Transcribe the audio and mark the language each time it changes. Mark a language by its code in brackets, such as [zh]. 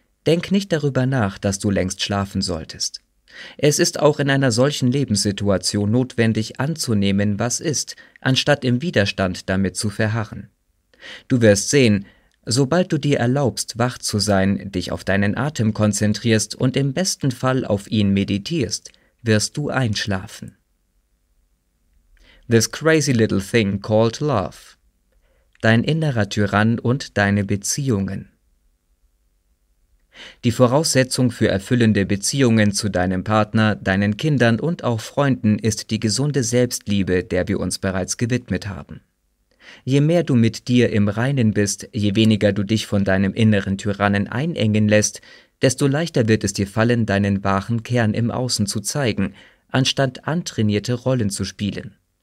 [de] Denk nicht darüber nach, dass du längst schlafen solltest. Es ist auch in einer solchen Lebenssituation notwendig, anzunehmen, was ist, anstatt im Widerstand damit zu verharren. Du wirst sehen, sobald du dir erlaubst, wach zu sein, dich auf deinen Atem konzentrierst und im besten Fall auf ihn meditierst, wirst du einschlafen. [en] This crazy little thing called love. [de] Dein innerer Tyrann und deine Beziehungen. Die Voraussetzung für erfüllende Beziehungen zu deinem Partner, deinen Kindern und auch Freunden ist die gesunde Selbstliebe, der wir uns bereits gewidmet haben. Je mehr du mit dir im Reinen bist, je weniger du dich von deinem inneren Tyrannen einengen lässt, desto leichter wird es dir fallen, deinen wahren Kern im Außen zu zeigen, anstatt antrainierte Rollen zu spielen.